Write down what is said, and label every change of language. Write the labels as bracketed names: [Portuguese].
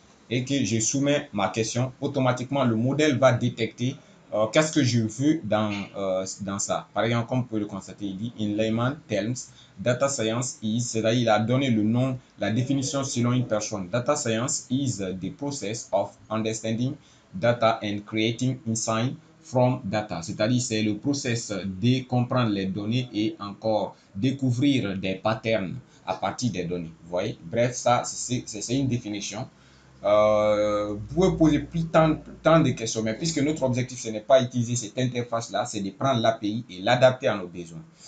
[French] Et que je soumets ma question, automatiquement le modèle va détecter qu'est-ce que je veux dans ça. Par exemple, comme vous pouvez le constater, il dit [English] in layman terms, data science is, [French] c'est-à-dire il a donné le nom, la définition selon une personne. [English] Data science is the process of understanding data and creating insight from data. [French] C'est-à-dire c'est le process de comprendre les données et encore découvrir des patterns à partir des données. Vous voyez? Bref, ça c'est une définition. Vous pouvez poser tant de questions, mais puisque notre objectif, ce n'est pas utiliser cette interface-là, c'est de prendre l'API et l'adapter à nos besoins.